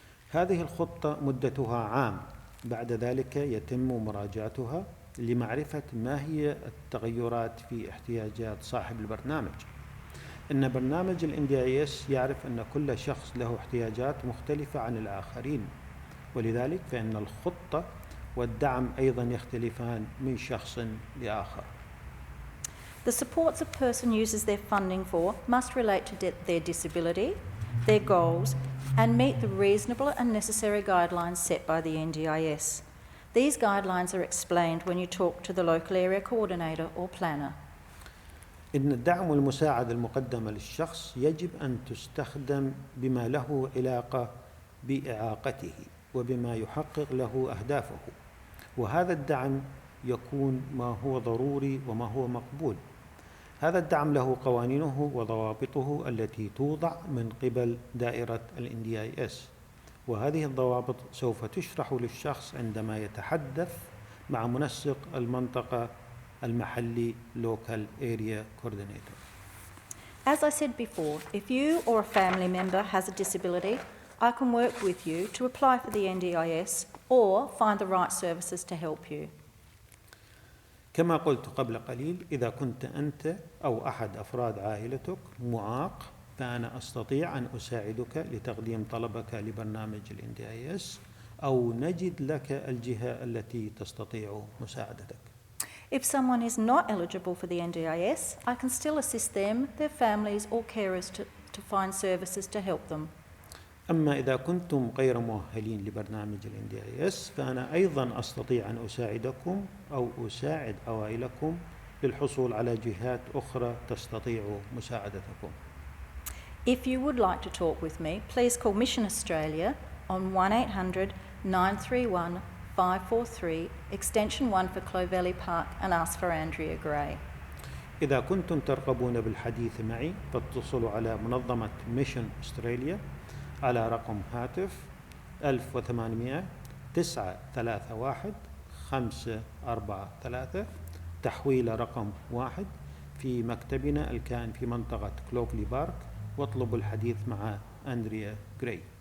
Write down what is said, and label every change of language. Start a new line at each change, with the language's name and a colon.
Arabic: هذه الخطة مدتها عام، بعد ذلك يتم مراجعتها لمعرفة ما هي التغيرات في احتياجات صاحب البرنامج. إن برنامج ال NDIS يعرف أن كل شخص له احتياجات مختلفة عن الآخرين، ولذلك فإن الخطة والدعم أيضا يختلفان من شخص لآخر.
English: The supports a person uses their funding for must relate to their disability, their goals, and meet the reasonable and necessary guidelines set by the NDIS. These guidelines are explained when you talk to the local area coordinator or planner.
Arabic: إن الدعم والمساعدة المقدمة للشخص يجب أن تستخدم بما له علاقة بإعاقته وبما يحقق له أهدافه، وهذا الدعم يكون ما هو ضروري وما هو مقبول. هذا الدعم له قوانينه وضوابطه التي توضع من قبل دائرة ال NDIS، وهذه الضوابط سوف تشرح للشخص عندما يتحدث مع منسق المنطقة المحلي
English: Local Area Coordinator. As I said before, if you or a family member has a disability, I can work with you to apply for the NDIS or find the right services to help you.
Arabic: كما قلت قبل قليل، إذا كنت أنت أو أحد أفراد عائلتك معاق فأنا أستطيع أن أساعدك لتقديم طلبك لبرنامج ال NDIS أو نجد لك الجهة التي تستطيع مساعدتك.
English: If someone is not eligible for the NDIS, I can still assist them, their families or carers to find services to help them.
Arabic: أما إذا كنتم غير مؤهلين لبرنامج ال NDIS فأنا أيضا أستطيع أن أساعدكم أو أساعد عوائلكم للحصول على جهات أخرى تستطيع مساعدتكم.
English: If you would like to talk with me, please call Mission Australia on 1800 931 543 extension 1 for Clovelly Park and ask for Andrea Gray.
Arabic: إذا كنتم ترغبون بالحديث معي فاتصلوا على منظمة ميشن أستراليا على رقم هاتف 1800 931 543 تحويل رقم 1 في مكتبنا الكائن في منطقة كلوفلي بارك واطلبوا الحديث مع أندريا غراي.